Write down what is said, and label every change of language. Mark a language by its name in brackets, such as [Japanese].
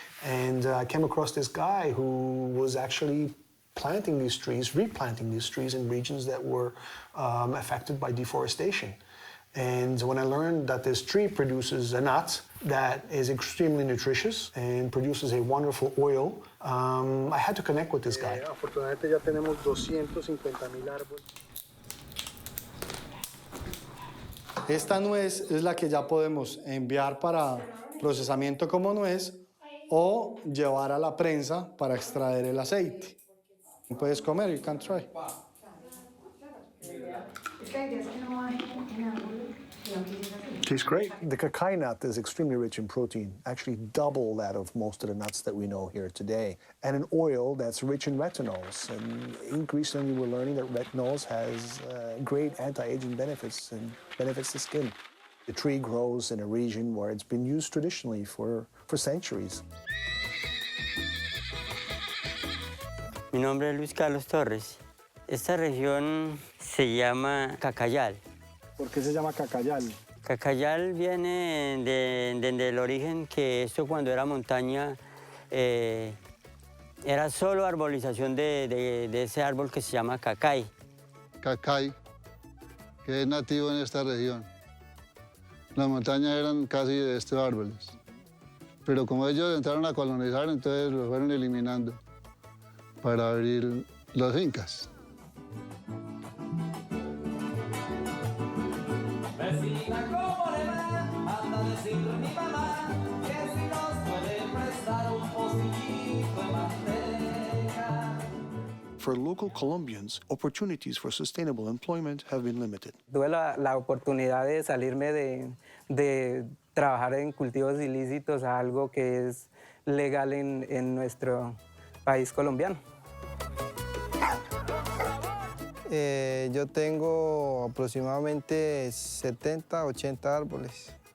[English] And I came across this guy who was actually planting these trees, replanting these trees in regions that were affected by deforestation. And when I learned that this tree produces a nut that is extremely nutritious and produces a wonderful oil, I had to connect with this guy. [Spanish] Afortunadamente ya tenemos 250,000 árboles. Esta nuez es la que ya podemos enviar para procesamiento como nuez o llevar a la prensa para extraer el aceite. Puedes comer, [English] you can try. Tastes great. The Cacay nut is extremely rich in protein, actually double that of most of the nuts that we know here today. And an oil that's rich in retinols. And increasingly we're learning that retinols has great anti-aging benefits and benefits the skin. The tree grows in a region where it's been used traditionally for centuries. [Spanish] Mi nombre es Luis Carlos Torres. Esta región se llama Cacayal. ¿Por qué se llama Cacayal? Cacayal viene del origen que esto cuando era montaña era solo arbolización de ese árbol que se llama Cacay. Cacay, que es nativo en esta región. Las montañas eran casi de estos árboles. Pero como ellos entraron a colonizar, entonces los fueron eliminando para abrir los incas. Vecina, ¿cómo le va? Anda a decirle mi mamá que si nos puede prestar un pocillito de mantel. [English] for local Colombians, opportunities for sustainable employment have been limited. [Spanish] Tuve la oportunidad de salirme de trabajar en cultivos ilícitos a algo que es legal en nuestro país colombiano. Yo tengo aproximadamente 70, 80 árboles.